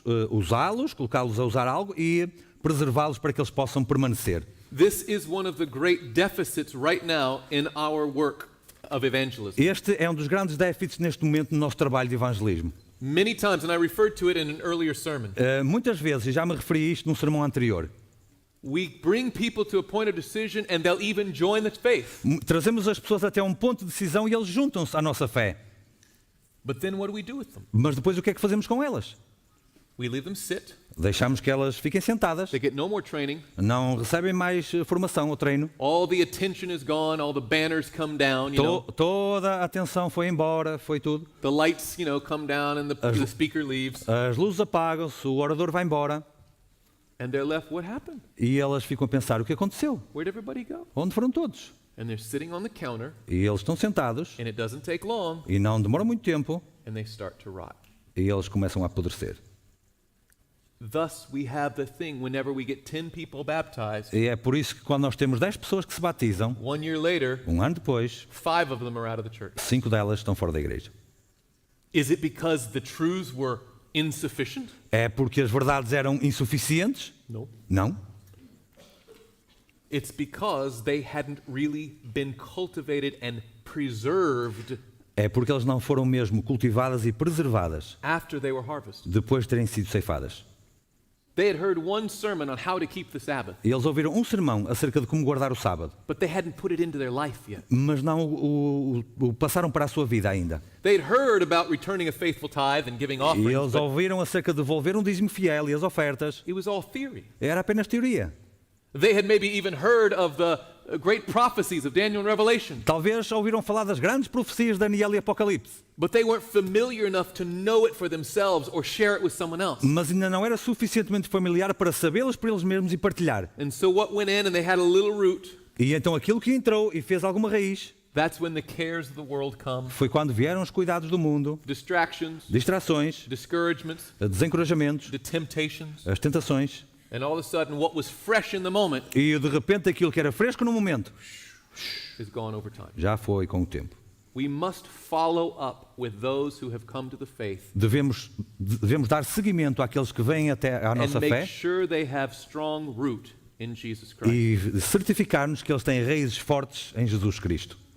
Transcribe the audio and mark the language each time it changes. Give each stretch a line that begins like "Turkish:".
Portuguese: Usá-los, colocá-los a usar algo e preservá-los para que eles possam permanecer.
English: This is one of the great deficits right now in our work of evangelism.
Portuguese: Este é um dos grandes déficits neste momento no nosso trabalho de evangelismo.
English: Many times, and I referred to it in an earlier sermon,
Portuguese: Muitas vezes, e já me referi a isto num sermão anterior,
English: we bring people to a point of decision and they'll even join the faith.
Portuguese: trazemos as pessoas até um ponto de decisão e eles juntam-se à nossa fé.
English: But then what do we do with them?
Portuguese: Mas depois o que é que fazemos com elas?
English: We leave them sit.
Portuguese: Deixamos que elas fiquem sentadas,
English: They get no more training.
Portuguese: não recebem mais formação ou treino.
English: All the attention is gone. All the banners come down.
Portuguese: Toda a atenção foi embora, foi tudo.
English: The lights, come down and the speaker leaves.
Portuguese: As luzes apagam-se, o orador vai embora
English: And they're left, what happened?
Portuguese: e elas ficam a pensar, o que aconteceu?
English: Where'd everybody go?
Portuguese: Onde foram todos?
English: And they're sitting on the counter
Portuguese: E eles estão sentados
English: and it doesn't take long
Portuguese: e não demora muito tempo
English: and they start to rot.
Portuguese: e eles começam a apodrecer.
English: Thus, we have the thing whenever we get 10 people baptized,
Portuguese: E é por isso que quando nós temos 10 pessoas que se batizam,
English: 1 year later,
Portuguese: um ano depois,
English: 5 of them are out of the church.
Portuguese: 5 delas estão fora da igreja.
English: Is it because the truths were insufficient?
Portuguese: É porque as verdades eram insuficientes?
English: No.
Portuguese: Não.
English: It's because they hadn't really been cultivated and preserved
Portuguese: É porque elas não foram mesmo cultivadas e preservadas
English: after they were harvested.
Portuguese: depois de terem sido ceifadas.
English: They had heard one sermon on how to keep the Sabbath,
Portuguese: E eles ouviram um sermão acerca de como guardar o sábado,
English: but they hadn't put it into their life yet.
Portuguese: mas não o passaram para a sua vida ainda.
English: They'd heard about returning a faithful tithe and giving
Portuguese: E
English: offerings,
Portuguese: eles
English: but
Portuguese: ouviram acerca de devolver um dízimo fiel e as ofertas.
English: it was all theory.
Portuguese: Era apenas teoria.
English: They had maybe even heard of great prophecies of Daniel and Revelation,
Portuguese: Talvez ouviram falar das grandes profecias de Daniel e Apocalipse,
English: but they weren't familiar enough to know it for themselves or share it with someone else.
Portuguese: mas ainda não era suficientemente familiar para sabê-las por eles mesmos e partilhar.
English: And so what went in and they had a little root,
Portuguese: E então aquilo que entrou e fez alguma raiz
English: that's when the cares of the world come.
Portuguese: foi quando vieram os cuidados do mundo,
English: Distractions,
Portuguese: distrações,
English: discouragements,
Portuguese: desencorajamentos,
English: the temptations,
Portuguese: as tentações,
English: and all of a sudden what was fresh in the moment
Portuguese: e de repente aquilo que era fresco no momento
English: is gone over time.
Portuguese: já foi com o tempo.
English: We must follow up with those who have come to the faith
Portuguese: Devemos dar seguimento àqueles que vêm até à
English: and
Portuguese: nossa
English: make
Portuguese: fé
English: sure they have strong root in Jesus Christ.
Portuguese: e certificar-nos que eles têm raízes fortes em Jesus Cristo.